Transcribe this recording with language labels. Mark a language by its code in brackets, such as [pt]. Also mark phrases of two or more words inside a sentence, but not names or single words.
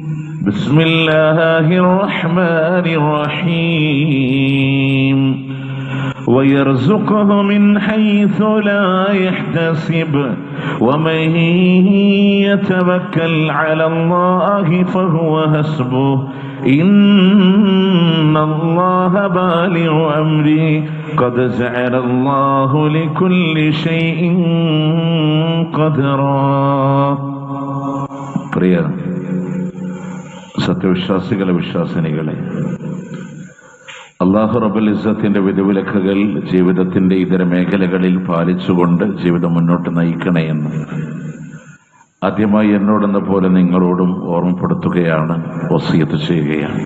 [ar] بسم الله الرحمن الرحيم ويرزقه من حيث لا يحتسب ومن يتوكل على الله فهو حسبه إن الله بالغ أمره قد جعل الله لكل شيء قدرا. [ml] പ്രിയ സത്യവിശ്വാസികളെ, വിശ്വാസിനികളെ, അല്ലാഹു റബ്ബുൽ ഇസ്സത്തിന്റെ വിധിവിലക്കുകൾ ജീവിതത്തിന്റെ ഇതര മേഖലകളിൽ പാലിച്ചുകൊണ്ട് ജീവിതം മുന്നോട്ട് നയിക്കണേ എന്ന് ആദ്യമായി എന്നോടെന്ന പോലെ നിങ്ങളോടും ഓർമ്മപ്പെടുത്തുകയാണ്, വസിയത്ത് ചെയ്യുകയാണ്.